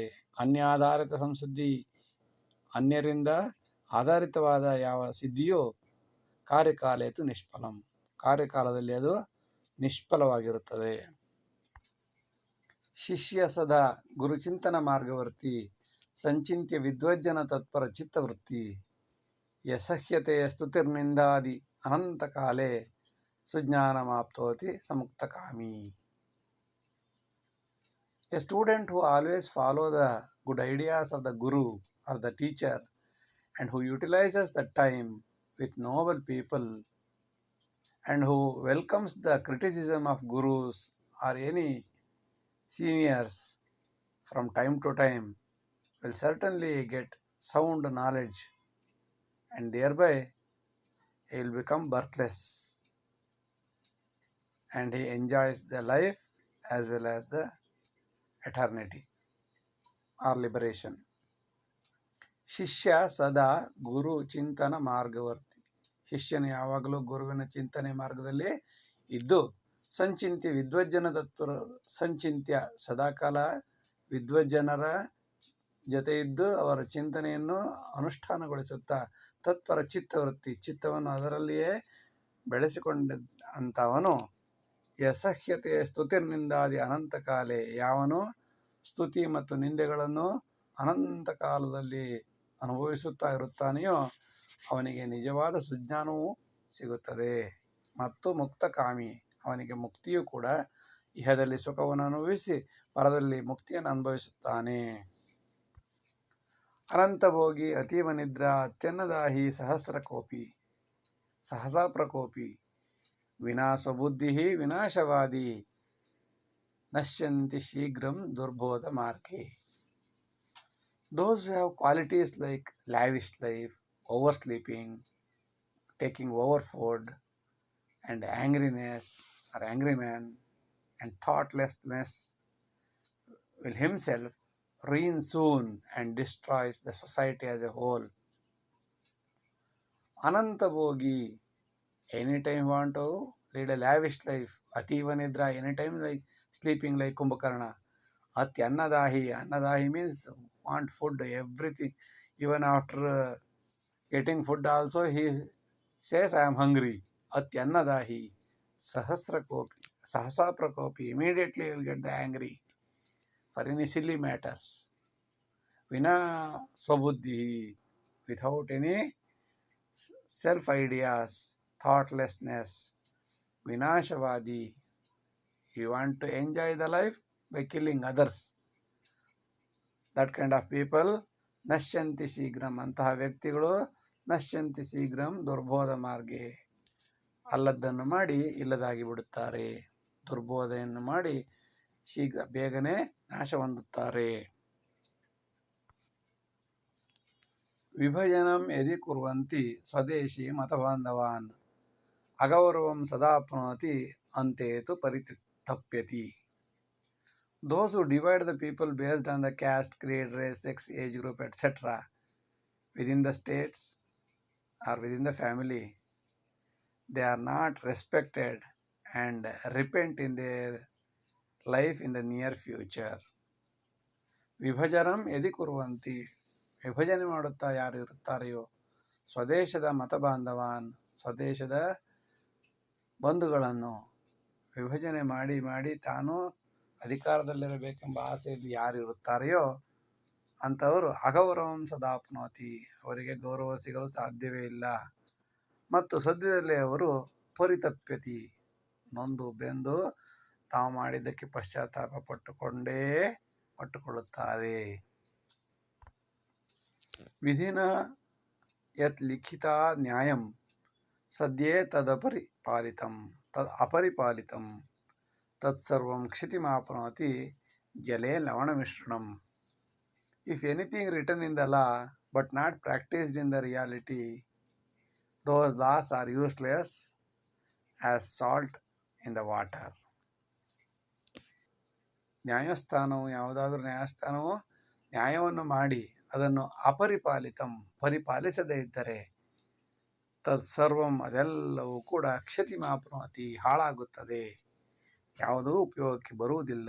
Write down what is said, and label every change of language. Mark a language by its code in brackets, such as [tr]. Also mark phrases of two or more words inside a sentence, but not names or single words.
[sa] ಅನ್ಯಾಧಾರಿತ ಸಂಸಿದ್ಧಿ, [kn] ಅನ್ಯರಿಂದ ಆಧಾರಿತವಾದ ಯಾವ ಸಿದ್ಧಿಯೂ [sa] ಕಾರ್ಯಕಾಲೇತು ನಿಷ್ಫಲಂ, [kn] ಕಾರ್ಯಕಾಲದಲ್ಲಿ ಅದು ನಿಷ್ಫಲವಾಗಿರುತ್ತದೆ. [sa] ಶಿಷ್ಯ ಸದಾ ಗುರುಚಿಂತನ ಮಾರ್ಗವರ್ತಿ ಸಂಚಿಂತ್ಯ ವಿದ್ವಜ್ಜನ ತತ್ಪರ ಚಿತ್ತವೃತ್ತಿ ಯಸಹ್ಯತೆಯ ಸ್ತುತಿರ್ನಿಂದಾದಿ ಅನಂತಕಾಲೇ ಸುಜ್ಞಾನಮಾಪ್ತೋತಿ ಸಮುಕ್ತಕಾಮಿ. [en] A student who always follow the good ideas of the guru or the teacher and who utilizes the time with noble people and who welcomes the criticism of gurus or any seniors from time to time will certainly get sound knowledge and thereby he will become birthless. and he enjoys the life as well as the eternity or liberation. [sa] ಶಿಷ್ಯ ಸದಾ ಗುರು ಚಿಂತನ ಮಾರ್ಗವರ್ತಿ. [kn] ಶಿಷ್ಯನು ಯಾವಾಗಲೂ ಗುರುವಿನ ಚಿಂತನೆ ಮಾರ್ಗದಲ್ಲಿ ಇದ್ದು [sa] ಸಂಚಿಂತ್ಯ ವಿದ್ವಜ್ಜನ ತತ್ವ ಸಂಚಿಂತ್ಯ [kn] ಸದಾಕಾಲ ವಿದ್ವಜ್ಜನರ ಜೊತೆ ಇದ್ದು ಅವರ ಚಿಂತನೆಯನ್ನು ಅನುಷ್ಠಾನಗೊಳಿಸುತ್ತಾ [sa] ತತ್ಪರ ಚಿತ್ತವೃತ್ತಿ [kn] ಚಿತ್ತವನ್ನು ಅದರಲ್ಲಿಯೇ ಬೆಳೆಸಿಕೊಂಡ ಅಂತವನು [sa] ಯಸಹ್ಯತೆಯ ಸ್ತುತಿರ್ನಿಂದಾದಿ ಅನಂತ ಕಾಲೇ [kn] ಯಾವನು ಸ್ತುತಿ ಮತ್ತು ನಿಂದೆಗಳನ್ನು ಅನಂತ ಕಾಲದಲ್ಲಿ ಅನುಭವಿಸುತ್ತಾ ಇರುತ್ತಾನೆಯೋ ಅವನಿಗೆ ನಿಜವಾದ ಸುಜ್ಞಾನವೂ ಸಿಗುತ್ತದೆ ಮತ್ತು ಮುಕ್ತಕಾಮಿ ಅವನಿಗೆ ಮುಕ್ತಿಯೂ ಕೂಡ ಇಹದಲ್ಲಿ ಸುಖವನ್ನು ಅನುಭವಿಸಿ ಪರದಲ್ಲಿ ಮುಕ್ತಿಯನ್ನು ಅನುಭವಿಸುತ್ತಾನೆ. [sa] ಅನಂತಭೋಗಿ ಅತೀವ ನಿದ್ರಾ ಅತ್ಯನ್ನದಾಹಿ ಸಹಸ್ರಕೋಪಿ ಸಹಸಾ ಪ್ರಕೋಪಿ ವಿನಾ ಸ್ವಬುದ್ಧಿ ವಿನಾಶವಾದಿ ನಶ್ಯಂತಿ ಶೀಘ್ರಂ ದುರ್ಬೋಧ ಮಾರ್ಗೆ. [en] Those who have qualities like lavish life, oversleeping, taking over food, and angriness or angry man, and thoughtlessness will himself ruin soon and destroys the society as a whole. [sa] अनन्त भोगी, [en] anytime want to lead a lavish life, [sa] अतीव निद्रा, [en] anytime like sleeping like Kumbhakarna. Atyannadahi, annadahi means want food, everything. Even after getting food also, he says, I am hungry. [sa] अत्यन्नदाही, सहस्रकोपी, सहसा प्रकोपी. [en] Immediately he will get the angry for any silly matters. [sa] विना स्वबुद्धि, [en] without any self ideas, thoughtlessness. Vinashavadi, you want to enjoy the life by killing others. That kind of people, [sa] ನಶ್ಯಂತಿ ಶೀಘ್ರಂ, [kn] ಅಂತಹ ವ್ಯಕ್ತಿಗಳು [sa] ನಶ್ಯಂತಿ ಶೀಘ್ರಂ ದುರ್ಬೋಧ ಮಾರ್ಗೆ, [kn] ಅಲ್ಲದ್ದನ್ನು ಮಾಡಿ ಇಲ್ಲದಾಗಿ ಬಿಡುತ್ತಾರೆ, ದುರ್ಬೋಧೆಯನ್ನು ಮಾಡಿ ಶೀಘ್ರ ಬೇಗನೆ ನಾಶ ಹೊಂದುತ್ತಾರೆ. [sa] ವಿಭಜನಂ ಯದಿ ಕುರ್ವಂತಿ ಸ್ವದೇಶಿ ಮತಬಾಂಧವಾನ್ ಅಗೌರವಂ ಸದಾಪ್ನೋತಿ ಅಂತೇತು ಪರಿತಪ್ಯತಿ. [en] Those who divide the people based on the caste, creed, race, sex, age group, etc. within the states or within the family, they are not respected and repent in their life in the near future. [sa] ವಿಭಜನಂ ಯದಿ ಕುರ್ವಂತಿ, [kn] ವಿಭಜನೆ ಮಾಡುತ್ತಾ ಯಾರು ಇರುತ್ತಾರೆಯೋ, ಸ್ವದೇಶದ ಮತಬಾಂಧವಾನ್, ಸ್ವದೇಶದ ಬಂಧುಗಳನ್ನು ವಿಭಜನೆ ಮಾಡಿ ಮಾಡಿ ತಾನು ಅಧಿಕಾರದಲ್ಲಿರಬೇಕೆಂಬ ಆಸೆಯಲ್ಲಿ ಯಾರು ಇರುತ್ತಾರೆಯೋ ಅಂಥವರು [sa] ಅಗೌರವಂ ಸದಾಪ್ನೋತಿ, [kn] ಅವರಿಗೆ ಗೌರವ ಸಿಗಲು ಸಾಧ್ಯವೇ ಇಲ್ಲ. ಮತ್ತು ಸದ್ಯದಲ್ಲೇ ಅವರು ಪರಿತಪ್ಯತಿ, ನೊಂದು ಬೆಂದು ತಾವು ಮಾಡಿದ್ದಕ್ಕೆ ಪಶ್ಚಾತ್ತಾಪ ಪಟ್ಟುಕೊಳ್ಳುತ್ತಾರೆ. [sa] ವಿಧಿನ ಯತ್ ಲಿಖಿತ ನ್ಯಾಯಂ ಸದ್ಯೇ ಅಪರಿಪಾಲಿತಂ ತತ್ಸರ್ವಂ ಕ್ಷಿತಿಮಾಪ್ನೋತಿ ಜಲೇ ಲವಣ ಮಿಶ್ರಣಂ. [en] If anything written in the law but not practiced in the reality, those laws are useless as salt in the water. [kn] ನ್ಯಾಯಸ್ಥಾನವು, ಯಾವುದಾದ್ರೂ ನ್ಯಾಯಸ್ಥಾನವು ನ್ಯಾಯವನ್ನು ಮಾಡಿ ಅದನ್ನು ಅಪರಿಪಾಲಿತಂ, ಪರಿಪಾಲಿಸದೇ ಇದ್ದರೆ ತತ್ಸರ್ವಂ, ಅದೆಲ್ಲವೂ ಕೂಡ ಕ್ಷತಿಮಾಪ್ನೋತಿ, ಹಾಳಾಗುತ್ತದೆ, ಯಾವುದೂ ಉಪಯೋಗಕ್ಕೆ ಬರುವುದಿಲ್ಲ.